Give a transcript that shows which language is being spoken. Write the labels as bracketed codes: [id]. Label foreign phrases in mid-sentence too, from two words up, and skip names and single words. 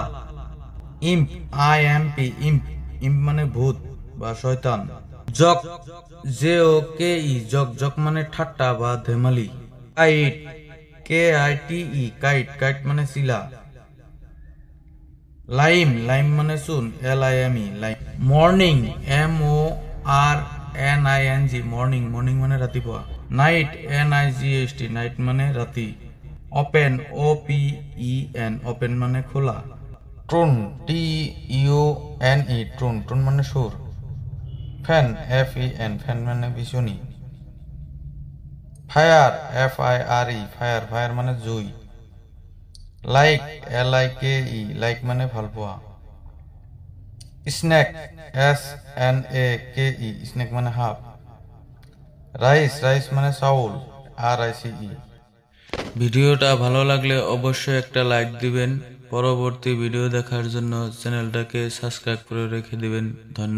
[en] imp, IMP, imp, imp [as] মানে ভূত বা শয়তান। [en] joke, JOKE, joke, joke [as] মানে ঠাট্টা বা ধেমালি। [en] kite, KITE, kite, kite [as] মানে চিলা। [en] lime, lime [as] মানে চূণ, [en] LIME, lime. morning, MORNING, morning, morning [as] মানে রাতিপুৱা। [en] night, NIGHT, night [as] মানে ৰাতি। [en] open, OPEN, open [as] মানে খোলা। [en] tune, TUNE, tune, tune [as] মানে সুর। [en] fan, FEN, fan [as] মানে বিচনী। [en] fire, FIRE, fire, fire [as] মানে জুই। [en] like, LIKE, like [as] মানে ভালপোৱা। স্নেক, [en] SNAKE, snake [as] মানে সাপ। [en] rice, rice [as] মানে চাউল, RICE। [bn] ভিডিওটা ভালো লাগলে অবশ্যই একটা লাইক দিবেন। পরবর্তী ভিডিও দেখার জন্য চ্যানেলটাকে সাবস্ক্রাইব করে রেখে দিবেন।